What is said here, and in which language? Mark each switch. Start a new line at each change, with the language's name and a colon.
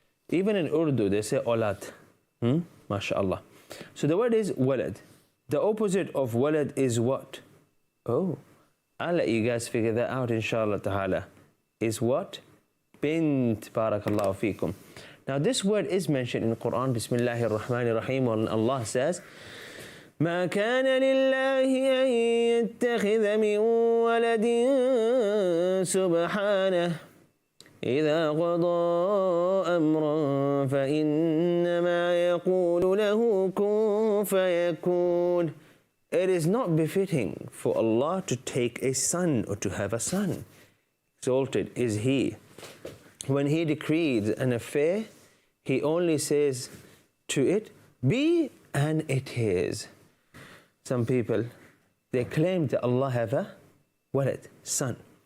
English: Even in Urdu, they say olad. MashaAllah. So the word is walad. The opposite of walad is what? Oh, I'll let you guys figure that out, inshallah ta'ala. Is what? Bint. Barakallahu feekum. Now this word is mentioned in the Quran.
Arabic: Bismillahir Rahmanir Rahim.
English: When Allah says,
Arabic: ما كان لله أن يتخذ من ولد سبحانه إذا قضى أمرا فإنما يقول له كن فيكون.
English: It is not befitting for Allah to take a son or to have a son. Exalted is He. When He decrees an affair, He only says to it, be, and it is. Some people, they claim that Allah have a walad, son.